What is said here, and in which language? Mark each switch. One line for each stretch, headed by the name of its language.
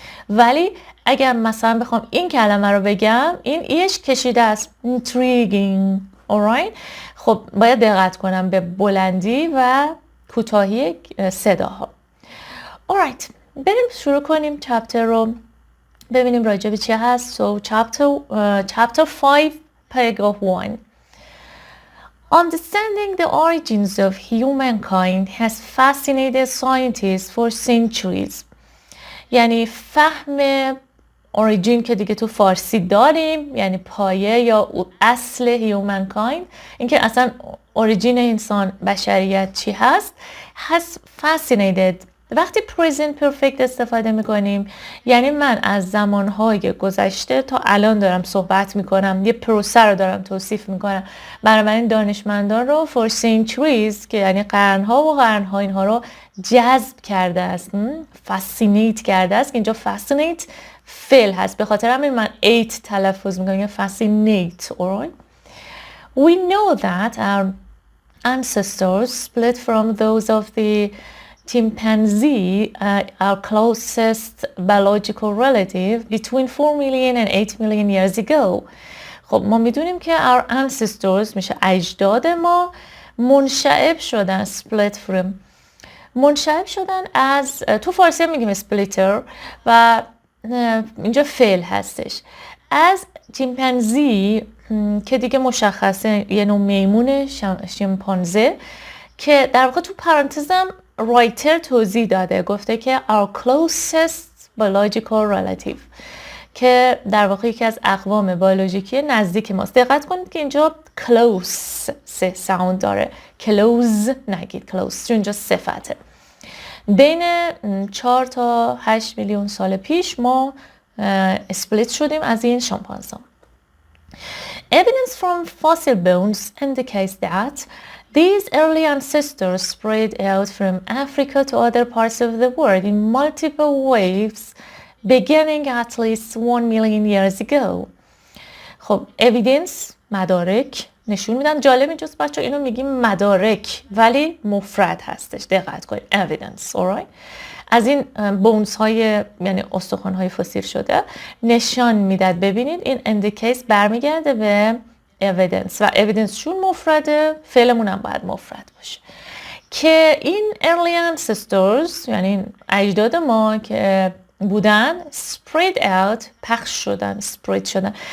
Persian: ولی اگر مثلا بخوام این کلمه رو بگم این ایش کشیده است intriguing. alright؟ خب باید دقت کنم به بلندی و کوتاهی صداها. alright، بریم شروع کنیم چپتر رو ببینیم راجع به چی هست.
English: So chapter 5 paragraph 1. Understanding the origins of humankind has fascinated scientists for centuries.
Persian: یعنی فهم origin که دیگه تو فارسی داریم، یعنی پایه یا اصل humankind، اینکه اصلا origin انسان بشریت چی هست،
English: has fascinated.
Persian: وقتی present perfect استفاده میکنیم یعنی من از زمانهای گذشته تا الان دارم صحبت میکنم، یه پروسه رو دارم توصیف میکنم. بنابراین دانشمندان رو
English: for centuries
Persian: که یعنی قرنها و قرنها اینها رو جذب کرده است، fascinate کرده است، که اینجا fascinate فعل هست، به خاطر همین من eight تلفظ میکنم، یعنی fascinate.
English: alright? We know that our ancestors split from those of the chimpanzee, our closest biological relative, between 4 million and 8 million years ago.
Persian: خب ما میدونیم که
English: our ancestors
Persian: میشه اجداد ما منشعب شدن
English: split from
Persian: منشعب شدن از تو فارسی هم میگیم اسپلیتر و اینجا فعل هستش از چیمپانزی که دیگه مشخصه یه نوع میمون شیمپانزه که در واقع تو پرانتزم رایتر توضیح داده گفته که
English: our closest biological relative
Persian: که در واقع یکی از اقوام بیولوژیکی نزدیک ماست. دقت کنید که اینجا close سه ساوند داره close نگید close چون اینجا صفته. بین 4 تا 8 میلیون سال پیش ما اسپلیت شدیم از این شامپانزا.
English: Evidence from fossil bones indicates that these early ancestors spread out from Africa to other parts of the world in multiple waves beginning at least 1 million years ago.
Persian: خب evidence مدارک نشون میدن. جالب اینجاست بچه اینو میگیم مدارک ولی مفرد هستش. دقت کنید evidence alright. از این بونز های یعنی استخوان های فسیل شده نشان میداد. ببینید این indicates برمیگرده به evidence و evidence چون مفرده فعلمون هم باید مفرد باشه که این
English: early ancestors
Persian: یعنی این اجداد ما که بودن
English: spread out
Persian: پخش شدن spread شدن.